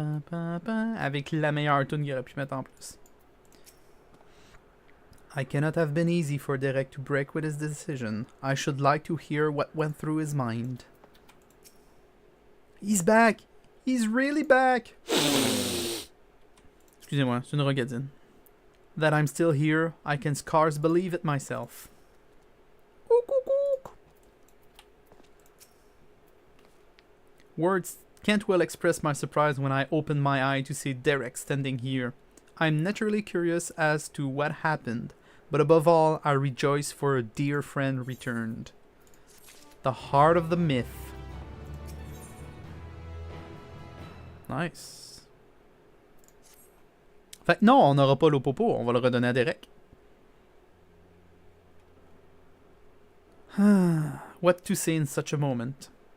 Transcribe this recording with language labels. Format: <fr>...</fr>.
<fr>Avec la meilleure tune qu'il aurait pu mettre en plus.</fr> <en>I cannot have been easy for Derek to break with his decision. I should like to hear what went through his mind. He's back! He's really back!</en> <fr>Excusez-moi, c'est une rogadine.</fr> <en>That I'm still here, I can scarce believe it myself. Words can't well express my surprise when I open my eye to see Derek standing here. I'm naturally curious as to what happened, but above all, I rejoice for a dear friend returned. The heart of the myth. Nice.</en> <fr>Fait que non, on n'aura pas l'Opopo, on va le redonner à Derek.</fr> <en>What to say in such a moment?</en>